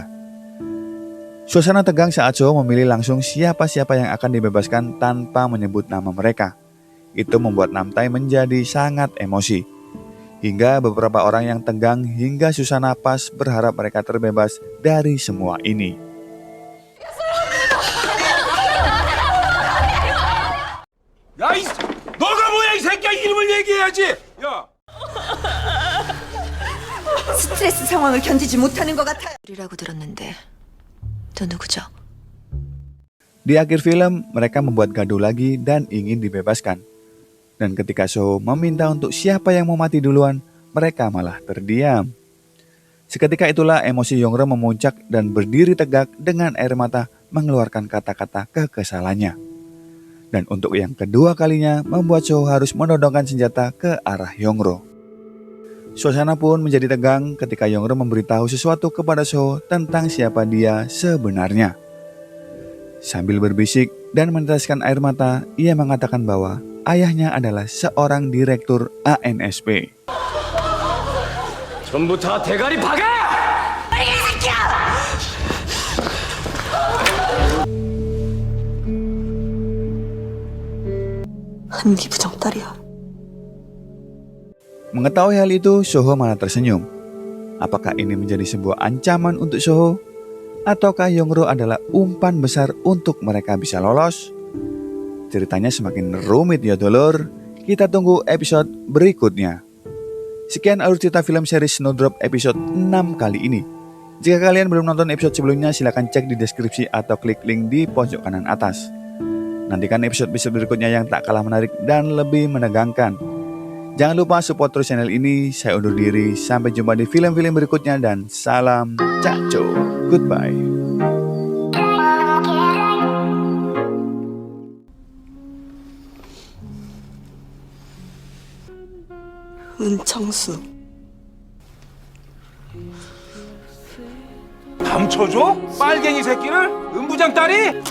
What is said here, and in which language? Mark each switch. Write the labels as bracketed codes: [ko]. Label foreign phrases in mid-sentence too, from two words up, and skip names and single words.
[id] Suasana tegang saat Soho memilih langsung siapa-siapa yang akan dibebaskan tanpa menyebut nama mereka. Itu membuat Namtai menjadi sangat emosi. Hingga beberapa orang yang tegang hingga susah napas berharap mereka terbebas dari semua ini. [ko] 야, 너가 뭐야 이 새끼야 이름을 얘기해야지. 야. 스트레스 상황을 견디지 못하는 것 같아요. 이라고 들었는데 또 누구죠? [id] Di akhir film, mereka membuat gaduh lagi dan ingin dibebaskan. Dan ketika Soho meminta untuk siapa yang mau mati duluan, mereka malah terdiam. Seketika itulah emosi Yongro memuncak dan berdiri tegak dengan air mata mengeluarkan kata-kata kekesalannya. Dan untuk yang kedua kalinya membuat Soho harus menodongkan senjata ke arah Yongro. Suasana pun menjadi tegang ketika Yongro memberitahu sesuatu kepada Soho tentang siapa dia sebenarnya. Sambil berbisik dan meneteskan air mata, ia mengatakan bahwa ayahnya adalah seorang direktur ANSP. [ko] 전부 다 대가리 박아! 한기 부정 딸이야. [id] Mengetahui hal itu, Soho malah tersenyum. Apakah ini menjadi sebuah ancaman untuk Soho? Ataukah Yongro adalah umpan besar untuk mereka bisa lolos? Ceritanya semakin rumit ya dulur. Kita tunggu episode berikutnya. Sekian alur cerita film series Snowdrop episode 6 kali ini. Jika kalian belum nonton episode sebelumnya, silahkan cek di deskripsi atau klik link di pojok kanan atas. Nantikan episode-episode berikutnya yang tak kalah menarik dan lebih menegangkan. Jangan lupa support terus channel ini. Saya undur diri, sampai jumpa di film-film berikutnya dan salam Cakco. [en] Goodbye. [ko] 은창수. 감춰줘? 빨갱이 새끼를? 은부장 딸이?